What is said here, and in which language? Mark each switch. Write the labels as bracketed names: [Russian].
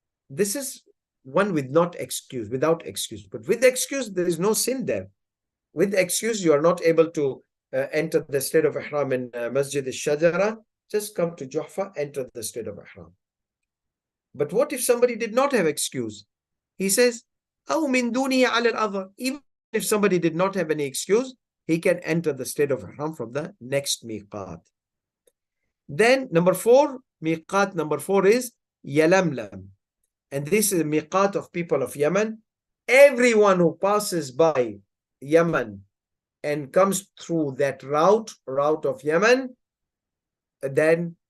[English] This is one without excuse. But with excuse, there is no sin there. With excuse, you are not able to enter the state of ihram in Masjid al-Shajara. Just come to Juhfa, enter the state of ihram. But what if somebody did not have excuse? He says, [Arabic] أو من دونه على الأظهر. [English] Even if somebody did not have any excuse, he can enter the state of ihram from the next MEQAAT. Then number 4, MEQAAT number 4 is Yalamlam. And this is a MEQAAT of people of Yemen. Everyone who passes by Yemen and comes through that route of Yemen, then